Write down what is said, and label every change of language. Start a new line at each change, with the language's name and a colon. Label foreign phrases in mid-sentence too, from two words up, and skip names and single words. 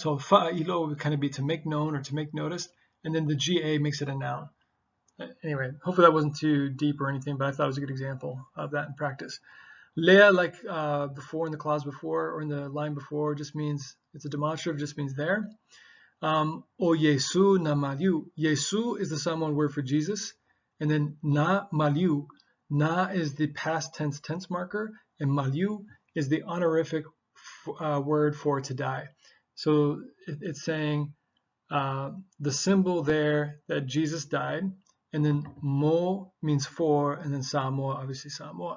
English: So fa ilo would kind of be to make known or to make noticed, and then the ga makes it a noun. Anyway, hopefully that wasn't too deep or anything, but I thought it was a good example of that in practice. Lea, like before in the clause before or in the line before, just means, it's a demonstrative, just means there.
Samoan: O Yesu na maliu.
English: Yesu is the Samoan word for Jesus. And then
Samoan: na maliu.
English: Na is the past tense marker, and maliu is the honorific word for to die. So it's saying the symbol there that Jesus died, and then mo means for, and then Samoa, obviously Samoa.